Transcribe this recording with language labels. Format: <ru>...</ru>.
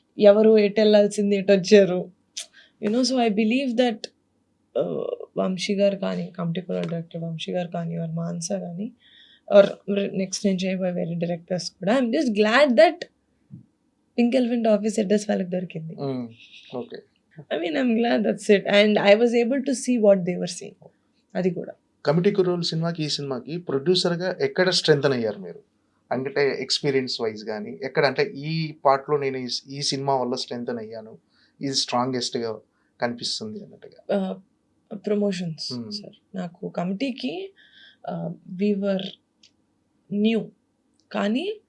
<te>ఎవరు ఎటు వెళ్ళాల్సింది ఎటు వచ్చారు, you know.</te> <en>so I believe that</en> <te>Vamsi గారు కానీ, కమిటీ కూడా డైరెక్టర్ వంశీ గారు కానీ, ఆర్ మాన్సా కానీ, ఆర్ నెక్స్ట్ నేను చేయబోయే వేరే డైరెక్టర్స్ కూడా,</te> <en>I'm just glad that</en> <te>pink elephant office address వాళ్ళకి దొరికింది.</te> <en>I mean, I'm glad that's it. And I was able to see what they were seeing.</en> <te>అది కూడా కమిటీ కుర్రోల్ సినిమాకి, ఈ సినిమాకి ప్రొడ్యూసర్గా ఎక్కడ స్ట్రెంథన్ అయ్యారు మీరు? అంటే ఎక్స్పీరియన్స్ వైజ్ కానీ ఎక్కడ, అంటే ఈ పార్ట్లో నేను ఈ సినిమా వల్ల స్ట్రెంథన్ అయ్యాను, ఇది స్ట్రాంగెస్ట్గా కనిపిస్తుంది అన్నట్టుగా. Promotions sir. నాకు కమిటీకి వీవర్ న్యూ, కానీ</te>